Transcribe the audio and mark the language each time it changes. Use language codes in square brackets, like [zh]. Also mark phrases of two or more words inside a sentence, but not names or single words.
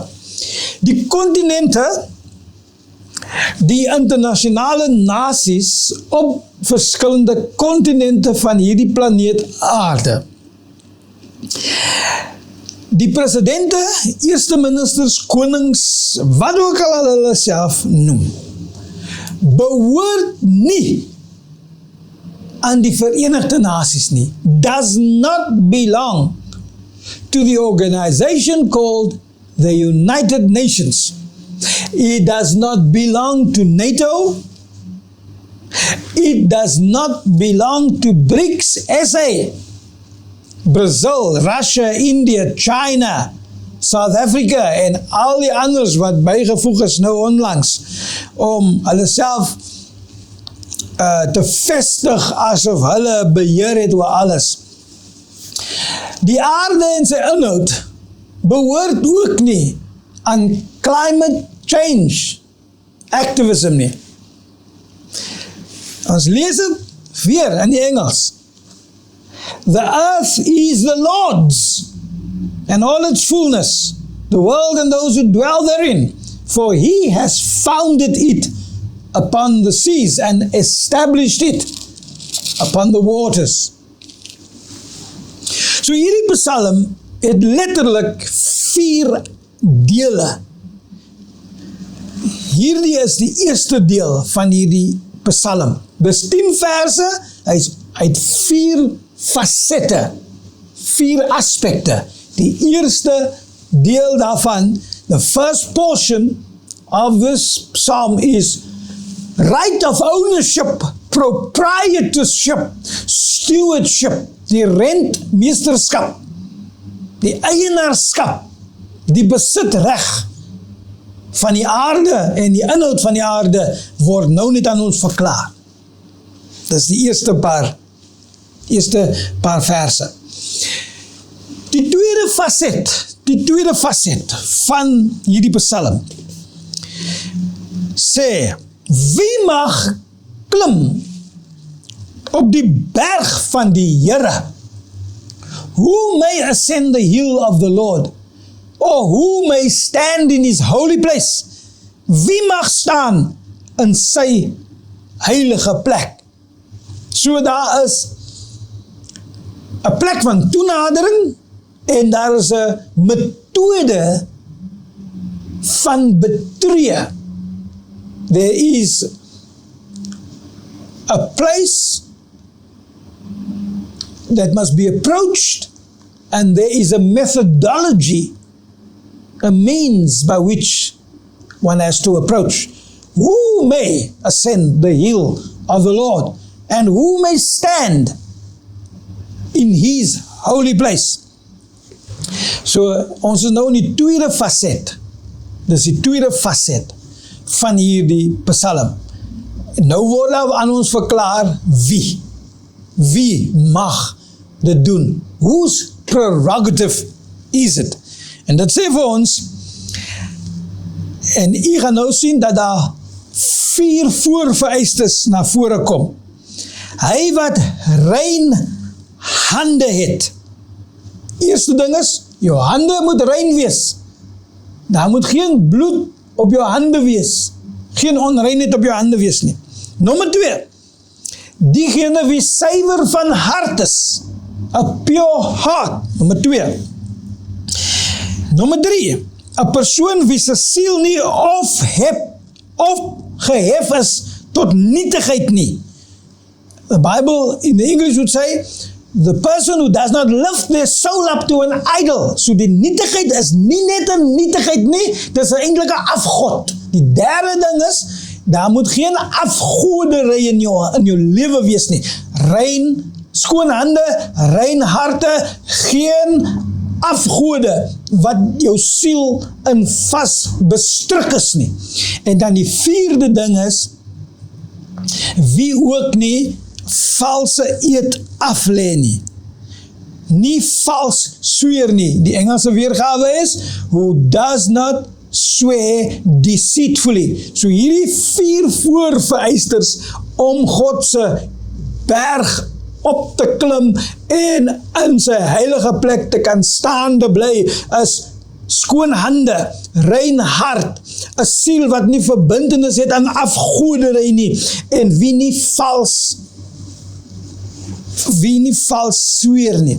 [af] Die kontinente, die internasionale nasies op verskillende kontinente van hierdie planeet aarde. Die presidente, eerste ministers, konings, wat ook al hulle self noem, behoort nie aan die Verenigde Nasies nie. [en] Does not belong to the organization called the United Nations. It does not belong to NATO. It does not belong to BRICS, SA, Brazil, Russia, India, China, South Africa [af] en al die anders wat bygevoeg is nou onlangs om hulle self te vestig asof hulle beheer het oor alles. Die aarde en sy inhoud behoort ook nie aan [en] climate change activism [af] nie. Ons lees het weer in die Engels. [en] The earth is the Lord's, and all its fullness, the world and those who dwell therein, for he has founded it upon the seas and established it upon the waters. [af] So hierdie Psalm het letterlik 4 dele. Hierdie is die eerste deel van hierdie Psalm. Dis 10 verse, hy het 4 fasette, 4 aspekte. Die eerste deel daarvan, [en] the first portion of this psalm is right of ownership, proprietorship, stewardship, [af] die rentmeesterskap, die eienaarskap, die besitreg van die aarde en die inhoud van die aarde word nou net aan ons verklaar. Dis die eerste paar verse. Die tweede faset van hierdie Psalm sê, wie mag klim op die berg van die Here? [en] Who may ascend the hill of the Lord? Or who may stand in his holy place? [af] Wie mag staan in sy heilige plek? So daar is 'n plek van toenadering en daar is 'n metode van betree. [en] There is a place that must be approached, and there is a methodology, a means by which one has to approach. Who may ascend the hill of the Lord, and who may stand in his holy place? [af] So, ons is nou in die tweede faset. Dis die tweede faset van hierdie Psalm. Nou word aan ons verklaar wie mag dit doen? [en] Whose prerogative is it? [af] En dit sê vir ons, en u gaan nou sien dat daar 4 voorvereistes na vore kom. Hy wat rein hande het. Eerste ding is, jou hande moet rein wees. Daar moet geen bloed op jou hande wees. Geen onreinheid op jou hande wees nie. Nommer 2, diegene wie suiwer van hart is. [en] A pure heart. [af] Nommer 2. Nommer 3, 'n persoon wie se siel nie gehef is tot nietigheid nie. [en] The Bible in the English would say, the person who does not lift their soul up to an idol. [af] So die nietigheid is nie net 'n nietigheid nie, dit is eintlik 'n afgod. Die derde ding is, daar moet geen afgoderry in jou lewe wees nie. Rein, skoon hande, rein harte, geen afgode wat jou siel in vas bestruk is nie. En dan die 4de ding is, wie ook nie valse eed aflê nie. Nie vals sweer nie. Die Engelse weergawe is, [en] who does not swear deceitfully. [af] So hierdie 4 voorvereisters om God se berg op te klim en in sy heilige plek te kan staande bly, is skoon hande, rein hart, 'n siel wat nie verbintenis het aan afgoderry nie, en wie nie vals sweer nie.